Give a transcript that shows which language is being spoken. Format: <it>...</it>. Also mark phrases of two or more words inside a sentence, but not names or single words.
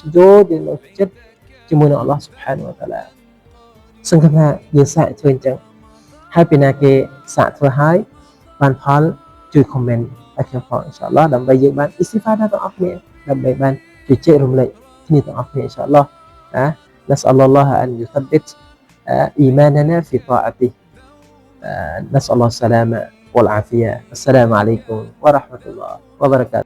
<km>យោយើងនៅចិត្តជាមួយនឹង</km> <ar>الله سبحانه وتعالى</ar> <km>សង្ឃឹមថាយើងសាកធ្វើអញ្ចឹងហើយពីណាគេសាកធ្វើហើយបានផលជួយ comment ឲ្យខ្ញុំផង</km> <ar>إن شاء الله</ar> <km>ដើម្បីយើងបានអ៊ីស្ទីហ្វាដាទាំងអស់គ្នាដើម្បីបានជជែករំលែកគ្នាទាំងអស់គ្នា</km> <ar>إن شاء الله نسأل الله أن يثبت إيماننا في طاعته نسأل الله السلامة والعافية السلام عليكم ورحمة الله وبركاته</ar>